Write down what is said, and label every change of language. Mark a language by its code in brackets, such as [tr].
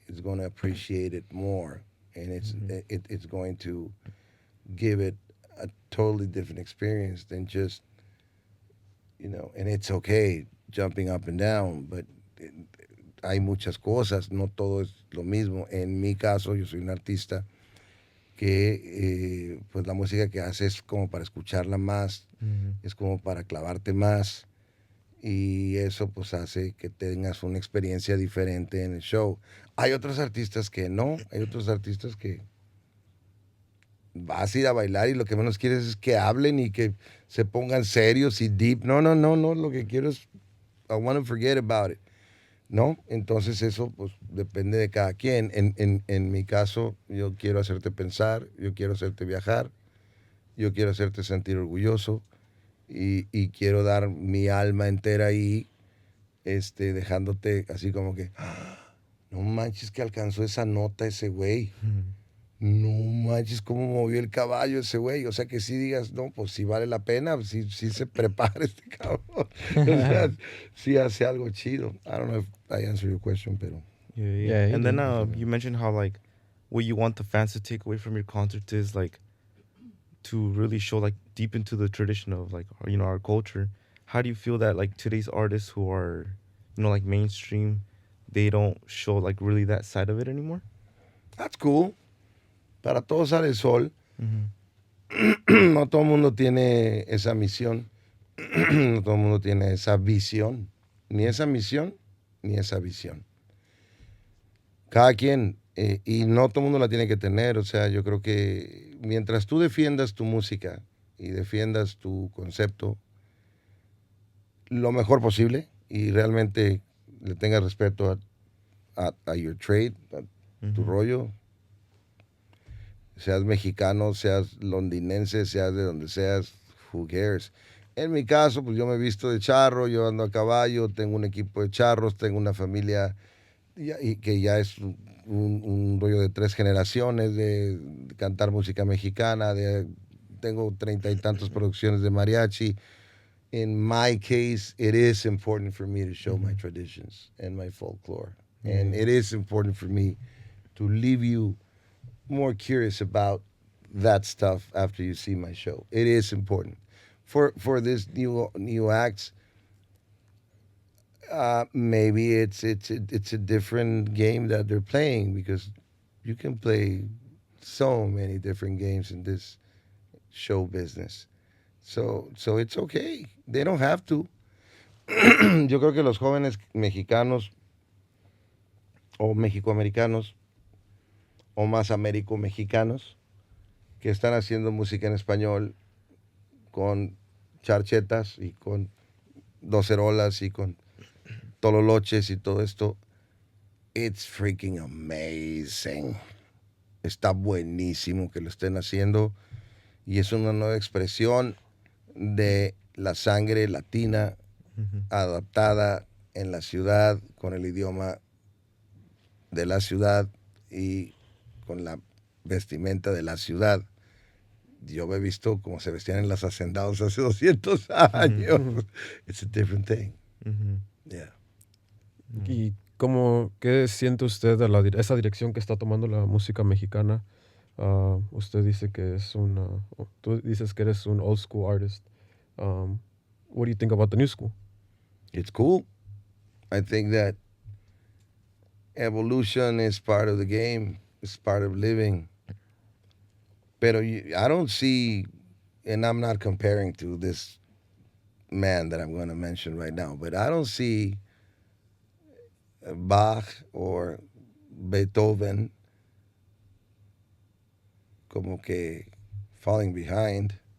[en] It's going to appreciate it more, and it's going to give it a totally different experience than just, and it's okay jumping up and down, but [es] hay muchas cosas, no todo es lo mismo. En mi caso, yo soy un artista que pues la música que hace es como para escucharla más Es como para clavarte más y eso pues hace que tengas una experiencia diferente en el show. Hay otros artistas que no, hay otros artistas que vas a ir a bailar y lo que menos quieres es que hablen y que se pongan serios y deep. No, no, no, no, lo que quiero es, [en] I want to forget about it. [es] ¿No? Entonces eso pues depende de cada quien. En mi caso, yo quiero hacerte pensar, yo quiero hacerte viajar, yo quiero hacerte sentir orgulloso y quiero dar mi alma entera ahí, dejándote así como que, no manches que alcanzó esa nota ese güey. No manches cómo movió el caballo ese güey. O sea que sí digas, no, pues sí vale la pena, sí, sí se prepara este cabrón. O sea, sí hace algo chido. [en] I don't know if I answered your question, [es] pero. [en] Yeah, he And then did. you mentioned how like what you want the fans to take away from your concert is like to really show like deep into the tradition of like our culture. How do you feel that like today's artists who are like mainstream, they don't show like really that side of it anymore? That's cool. [es] Para todos sale el sol. Mm-hmm. No todo el mundo tiene esa misión. No todo el mundo tiene esa visión. Ni esa misión, ni esa visión. Cada quien, y no todo el mundo la tiene que tener. O sea, yo creo que mientras tú defiendas tu música y defiendas tu concepto lo mejor posible y realmente le tengas respeto a [en] your trade, [es] a tu rollo, seas mexicano, seas londinense, seas de donde seas, [en] who cares. [es] En mi caso, pues yo me he visto de charro, yo ando a caballo, tengo un equipo de charros, tengo una familia y que ya es un rollo de 3 generaciones de cantar música mexicana, tengo 30 y tantos producciones de mariachi. [en] In my case, it is important for me to show my traditions and my folklore. And it is important for me to leave you more curious about that stuff after you see my show. It is important. For this new acts, maybe it's a different game that they're playing because you can play so many different games in this show business. So it's okay. They don't have to. [es] Yo creo que los jóvenes mexicanos o mexicoamericanos o más américo-mexicanos que están haciendo música en español con charchetas y con docerolas y con tololoches y todo esto, [en] it's freaking amazing. [es] Está buenísimo que lo estén haciendo y es una nueva expresión de la sangre latina adaptada en la ciudad con el idioma de la ciudad y con la vestimenta de la ciudad. Yo me he visto como se vestían en los hacendados hace 200 años. [en] It's a different thing. Yeah. [es] ¿Y qué siente usted de esa dirección que está tomando la música mexicana? Usted dice que tú dices que eres un [en] old school artist. What do you think about the new school? It's cool. I think that evolution is part of the game. It's part of living. [es] Pero [en] I don't see, and I'm not comparing to this man that I'm going to mention right now, but I don't see Bach or Beethoven [es] como que [en] falling behind.